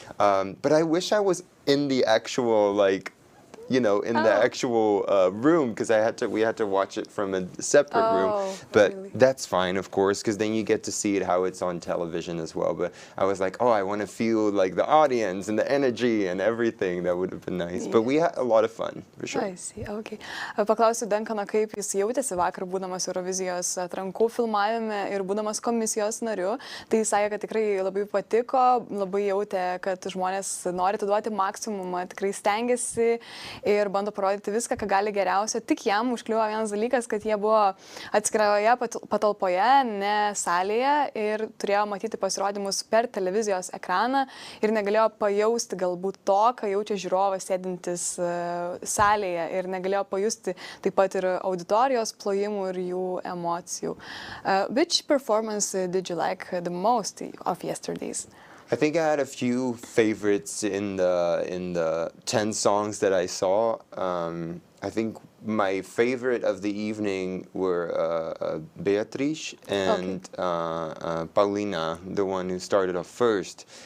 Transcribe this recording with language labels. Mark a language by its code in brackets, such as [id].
[en] But I wish I was in the actual the actual room because we had to watch it from a separate room. But really? That's fine, of course, because then you get to see it how it's on television as well. But I was like, oh, I want to feel the audience and the energy and everything. That would have been nice. Yeah. But we had a lot of fun, for sure. I see, okay. [lt] Paklausiu Duncano, kaip jis jautėsi vakar, būdamas Eurovizijos atrankų filmavime ir būdamas komisijos nariu. Tai jis sakė, kad tikrai labai patiko, labai jautė, kad žmonės nori atiduoti maksimumą, tikrai stengiasi ir bando parodyti viską, ką gali geriausio. Tik jam užkliuvo vienas dalykas, kad jie buvo atskiroje patalpoje, ne salėje ir turėjo matyti pasirodymus per televizijos ekraną ir negalėjo pajausti galbūt to, ką jaučia žiūrovas sėdintis salėje ir negalėjo pajusti taip pat ir auditorijos plojimų ir jų emocijų. [en] Which performance did you like the most of yesterday's? I think I had a few favorites in the 10 songs that I saw. I think my favorite of the evening were Beatrice and Paulina, the one who started off first.